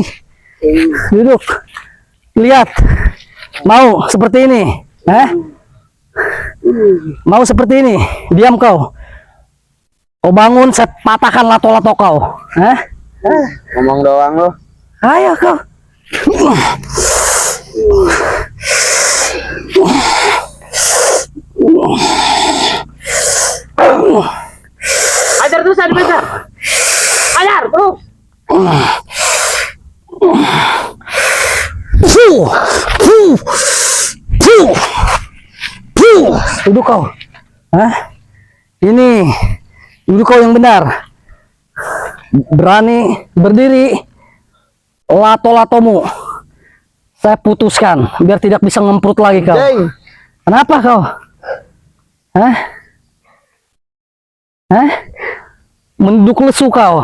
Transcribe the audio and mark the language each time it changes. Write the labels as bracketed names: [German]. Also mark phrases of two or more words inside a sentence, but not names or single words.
[Indonesian] Duduk. Lihat. Mau seperti ini, Mau seperti ini. Diam kau. Kau bangun, saya patahkan lato-lato kau. Ngomong doang lu. Ayo kau. Ajar terus, ajar. Ajar terus. Fuh. Fuh. Fuh. Fuh. Duduk kau. Ini. Duduk kau yang benar. Berani berdiri. Lato-latomu saya putuskan biar tidak bisa ngemprut lagi kau. Jeng. Kenapa kau? Menduk lesu kau.